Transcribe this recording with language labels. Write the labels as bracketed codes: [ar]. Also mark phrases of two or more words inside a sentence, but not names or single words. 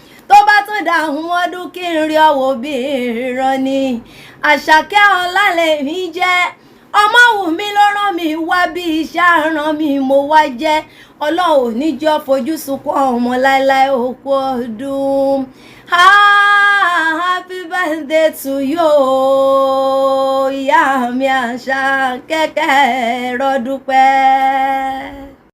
[yo] Tó bá tún dà àwọn ọdún kí n rí ọ wò bí ìran ni. Àṣàkẹ́ ọlá lèmi jẹ́. Ọmọ Wùmí ló rán mi wá bí iṣẹ́ rán mi mo wá jẹ́. Ọlọ́run ò ní jọ́ fojú sunkún ọmọ láéláé òkú ọdún. [en] Ah, happy birthday to you, [yo] ìyá mi Àṣàkẹ́, kẹ́ ẹ rọ́dún pẹ́.